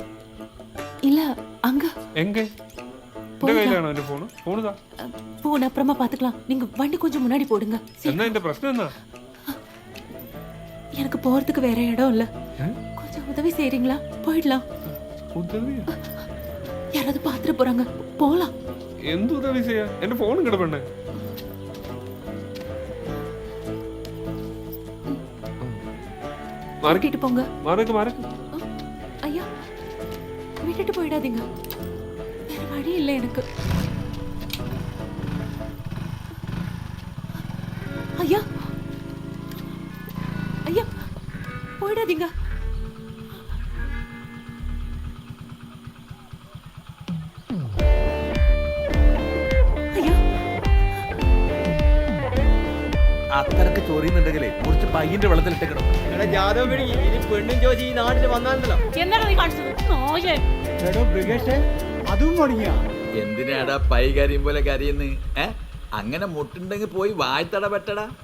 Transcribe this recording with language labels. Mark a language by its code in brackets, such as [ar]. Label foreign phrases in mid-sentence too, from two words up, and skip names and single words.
[ta] இல்ல அங்க. [ml] എങ്ക? എന്റെ കയ്യിലാണോ എന്റെ ഫോണ്? ഫോണുതാ. [ta] போன் அப்புறமா பாத்துக்கலாம். நீங்க வண்டி கொஞ்சம் முன்னாடி போடுங்க. [ml] എന്നാ എന്റെ പ്രശ്നം എന്നാ? [ta] எனக்கு போறதுக்கு வேற இடம் இல்ல. கொஞ்சம் உதவி செய்றீங்களா? போயிடலாம். [ml] ഉദവിയാ? [ta] யாராவது பாத்துட்டு போறாங்க. போலாம். [ml] എന്ത് ഉദവി ചെയ്യാ? എന്റെ ഫോൺ കിടപ്പണ്ണേ. [ta] மாறிட்டு போங்க. [ml] മാറക്ക് മാറക്ക്. [ta] ஐயா விட்டுட்டு போயிடாதீங்க. வேற வழி இல்லை எனக்கு. ஐயா ஐயா போயிடாதீங்க. ஐயா [ml] അത്രക്ക് ചൊറിയുന്നുണ്ടെങ്കിലേ കുറച്ച് പയ്യന്റെ വെള്ളത്തിലിട്ടേക്കണം. പെണ്ണും ചോദിച്ച് ഈ നാട്ടിൽ വന്നാലോ അതും മുടങ്ങിയ എന്തിനാടാ പൈ കരിയും പോലെ കരിയുന്ന്? അങ്ങനെ മുട്ടുണ്ടെങ്കിൽ പോയി വായ്ത്തട പെട്ടടാ.